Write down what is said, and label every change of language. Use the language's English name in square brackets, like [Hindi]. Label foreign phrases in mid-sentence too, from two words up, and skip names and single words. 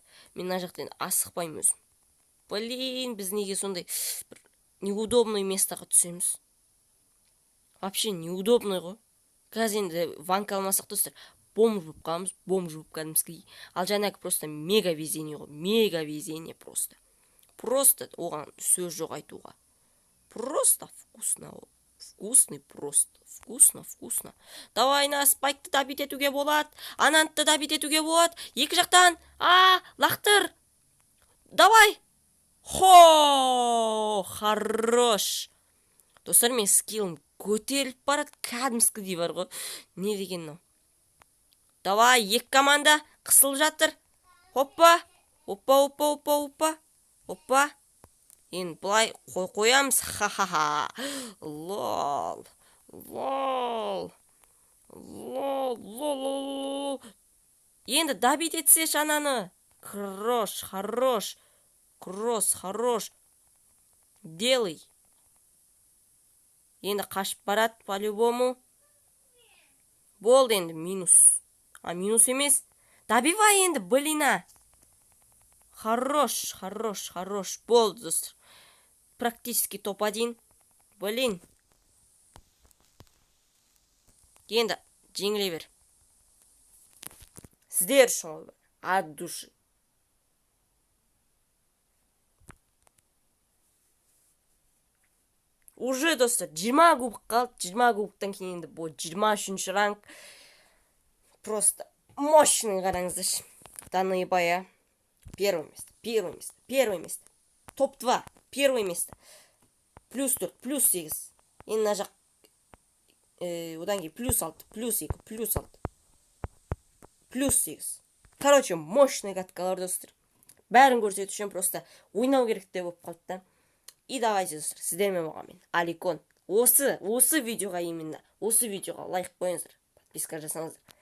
[Kazakh] Мен мына жақта енді асықпаймын өзім. Блин, біз неге сондай бір [Russian] неудобный местаға [Kazakh] түсеміз? [Russian] Вообще неудобный ғой. [Kazakh] Қазір енді ванка алмасақ достар, бомж болып қаламыз, кәдімгідей. Ал жаңағы [Russian] просто мега везение [Kazakh] ғой. [Russian] Мега везение просто. [Kazakh] Просто оған сөз жоқ айтуға. [Russian] Просто вкусно. Вкусный просто. Вкусно. Давай на [Kazakh] спайкты да бит етуге болады. Анантты да бит етуге болады. Екі жақтан. Лақтыр. Давай! Хо! [Russian] Хорош! [Kazakh] Достар, мен скиллім көтеріліп барады, кәдімгідей бар ғой. Не деген мынау? Давай, екі команда қысылып жатыр. Оппа! Оппа, оппа, оппа, оппа. Оппа. Енді бұлай қоямыз. Ха-ха-ха. Лол. Лол. Лол. Лол. Енді добить етсе шананы. [Russian] Хорош, хорош. Кросс, хорош. Делай. [Kazakh] Енді қашып барады по-любому. Болды енді минус. А минус емес. Добивай енді, блина. [Russian] Хорош, хорош, хорош. [Kazakh] Болды, достар. [Russian] Практически топ-1. Блин. [Kazakh] Енді жеңіле бер. Сіздер үшін ол [Russian] от души. [Kazakh] Уже, достар, 20 кубок қалды. 20 кубоктан кейін енді бұл 23-ші ранг. [Russian] Просто мощный, [Kazakh] қараңыздаршы. Даныбая. [Russian] Первое место, первое место, первое место. Топ-2, первое место. Плюс 4, плюс 8. [Kazakh] Енді мына жақ одан кейін плюс 6, плюс 2, плюс 6. [Russian] Плюс 8. Короче, мощный [Kazakh] каткалар, достар. Бәрін көрсету үшін просто ойнау керек деп болып қалды да. [Russian] И давайте, [Kazakh] достар, сіздермен болған мен Аликон. Осы видеоға именно, осы видеоға лайк қойыңыздар, подписка жасаңыздар.